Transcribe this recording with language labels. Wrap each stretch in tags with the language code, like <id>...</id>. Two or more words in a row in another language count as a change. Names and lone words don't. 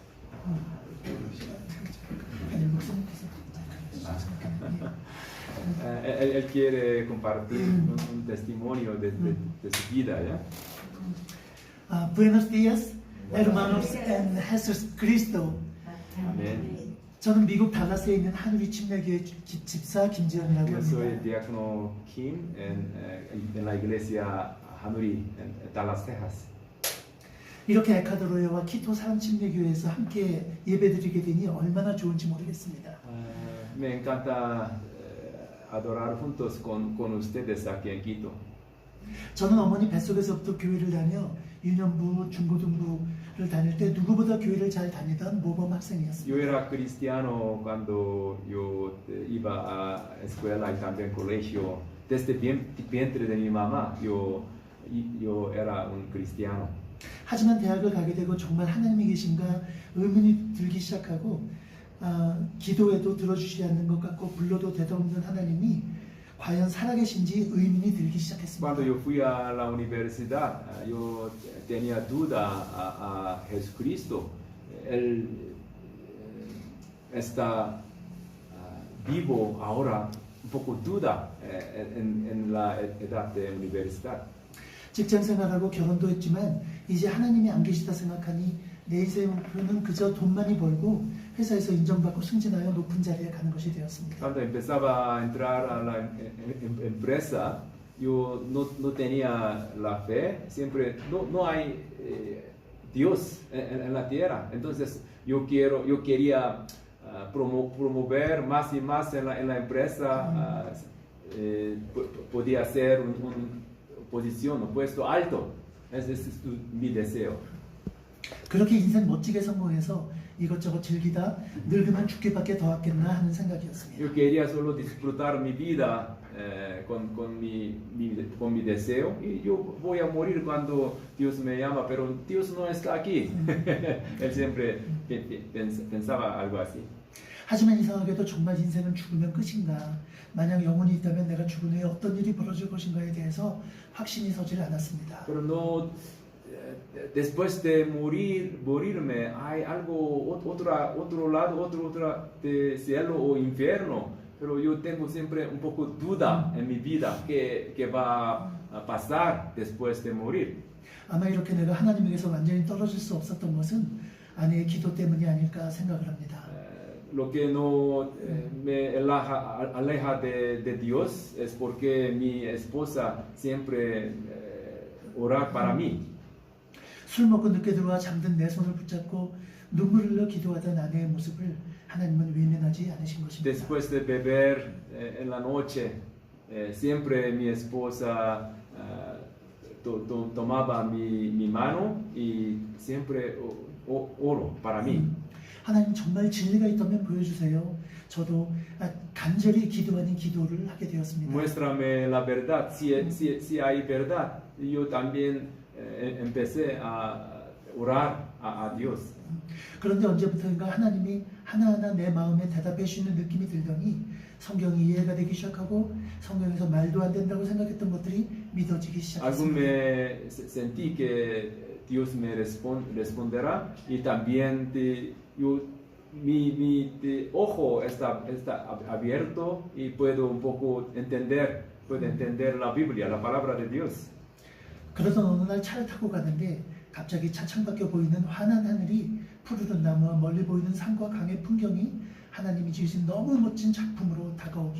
<es>Él quiere compartir un testimonio de su vida, ¿ya? Buenos días, hermanos en Jesucristo. Amén.</es> <ko>저는 미국 달라스에 있는 한우리 침례교회 집사 김지현이라고</ko> <es>Yo soy</es> <ko>합니다.</ko> <es>diácono Kim en la iglesia Hanuri en Dallas, Texas.</es> <ko>이렇게 에콰도르와 키토 사람 침례교회에서 함께 예배드리게 되니 얼마나 좋은지 모르겠습니다.</ko> <es>Me encanta adorar juntos con ustedes aquí en Quito.</es> <ko>저는 어머니 뱃속에서부터 교회를 다녀 유년부, 중고등부를 다닐 때 누구보다 교회를 잘 다니던 모범 학생이었습니다.</ko> <es>Yo era cristiano cuando yo iba a escuela y también colegio. Desde vientre de mi mamá, yo era un cristiano.</es> <ko>하지만 대학을 가게 되고 정말 하나님이 계신가 의문이 들기 시작하고 기도에도 들어주시지 않는 것 같고 불러도 대답없는 하나님이 과연 살아계신지 의문이 들기 시작했습니다.</ko> <es>Cuando yo fui a la universidad, yo tenía duda a Jesucristo. Él está vivo ahora, un poco duda en la edad de universidad.</es> <ko>직장 생활하고 결혼도 했지만 이제 하나님이 안 계시다 생각하니 내 인생의 목표는 그저 돈 많이 벌고 회사에서 인정받고 승진하여 높은 자리에 가는 것이 되었습니다.</ko> <es>Cuando empezaba a entrar a la empresa, yo no tenía la fe, siempre no hay Dios en la tierra. Entonces yo quería promover más y más en la empresa, podía ser una posición, un puesto alto. Ese es mi deseo.</es> <ko>그렇게 인생 멋지게 성공해서 이것저것 즐기다 늙으면 죽기밖에 더 왔겠나 하는 생각이었습니다.</ko> <es>Yo quería solo disfrutar mi vida con mi deseo y yo voy a morir cuando Dios me llama, pero Dios no está aquí. Él siempre pensaba algo así.</es> <ko>하지만 이상하게도 정말 인생은 죽으면 끝인가? 만약 영혼이 있다면 내가 죽은 후에 어떤 일이 벌어질 것인가에 대해서 확신이 서질 않았습니다.</ko> <es>Pero no, después de morirme, hay algo, otro lado, otra de cielo o infierno. Pero yo tengo siempre un poco duda en mi vida que va a pasar después de morir.</es> <ko>아마 이렇게 내가 하나님에게서 완전히 떨어질 수 없었던 것은 아내의 기도 때문이 아닐까 생각을 합니다.</ko> <es>Lo que no me aleja de Dios es porque mi esposa siempre ora para mí.</es> <ko>술 먹고 늦게 들어와 잠든 내 손을 붙잡고 눈물을 흘려 기도하던 아내의 모습을 하나님은 외면하지 않으신 것입니다.</ko> <es>Después de beber en la noche, siempre mi esposa tomaba mi mano y siempre oro para mí.</es> <ko>하나님 정말 진리가 있다면 보여주세요. 저도 간절히 기도 아닌 기도를 하게 되었습니다.</ko> <es>Muéstrame la verdad. Si hay verdad, yo también empecé a orar a Dios.</es> <ko>그런데 언제부터인가 하나님이 하나하나 내 마음에 대답해 주시는 느낌이 들더니 성경이 이해가 되기 시작하고 성경에서 말도 안 된다고 생각했던 것들이 믿어지기</ko> <es>Algún</es> <ko>시작했습니다.</ko> <es>me sentí que Dios me responderá y también mi ojo está abierto y puedo un poco entender la Biblia, la palabra de Dios.</es> <ko>그러던 어느 날 차를 타고 가는데 갑자기 차 창밖에 보이는 환한 하늘이 푸르른 나무와 멀리 보이는 산과 강의 풍경이 하나님이 지으신 너무 멋진 작품으로 다가오기</ko>